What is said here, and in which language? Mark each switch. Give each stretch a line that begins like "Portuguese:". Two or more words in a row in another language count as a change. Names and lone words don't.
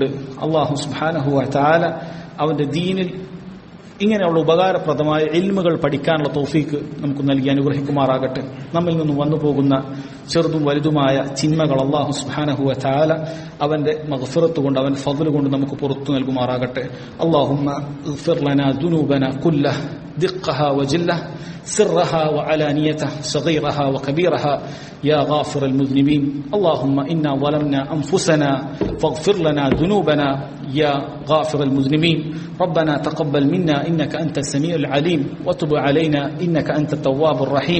Malayalam: അല്ലാഹു
Arabic: سبحانه وتعالى
Malayalam: അവന്റെ ദീനിൽ ഇങ്ങനെയുള്ള ഉപകാരപ്രദമായ ഇൽമുകൾ പഠിക്കാനുള്ള തൗഫീക്ക് നമുക്ക് നൽകി അനുഗ്രഹിക്കുമാറാകട്ടെ. നമ്മിൽ നിന്നും വന്നു പോകുന്ന ചെറുതും വലുതുമായ ചിന്മകൾ അല്ലാഹു
Arabic: سبحانه وتعالى
Malayalam: അവന്റെ മഗ്ഫിറത്ത് കൊണ്ട് അവന്റെ ഫദ്ൽ കൊണ്ട് നമുക്ക് പുറത്തു നൽകുമാറാകട്ടെ.
Arabic: اللهم اغفر لنا ذنوبنا كله دقها وجله سرها وعلانيته صغيرها وكبيرها يا غافر المذنبين. اللهم إنا ظلمنا أنفسنا فاغفر لنا ذنوبنا يا غافر المذنبين. ربنا تقبل منا إنك أنت السميع العليم وتب علينا إنك أنت التواب الرحيم.